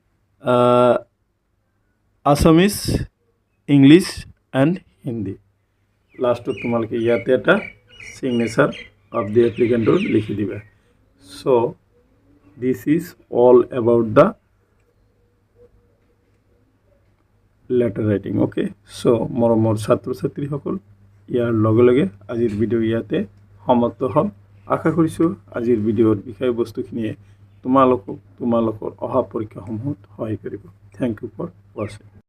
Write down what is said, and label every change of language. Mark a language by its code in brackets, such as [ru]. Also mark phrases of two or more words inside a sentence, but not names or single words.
[en] Assamese English and Hindi last [as] তোমালোকে ইয়াতে এটা [en] signature of the applicant [as] লিখি দিবা [en] so this is all about the letter writing okay so [as] মৰমৰ ছাত্ৰ ছাত্ৰী সকল ইয়াৰ লগে লগে আজিৰ ভিডিও ইয়াতে সমাপ্ত হ'ল আশা কৰিছোঁ আজিৰ ভিডিওৰ বিষয়বস্তুখিনিয়ে তোমালোকৰ অহা পৰীক্ষাসমূহত সহায় কৰিব [en] thank you for watching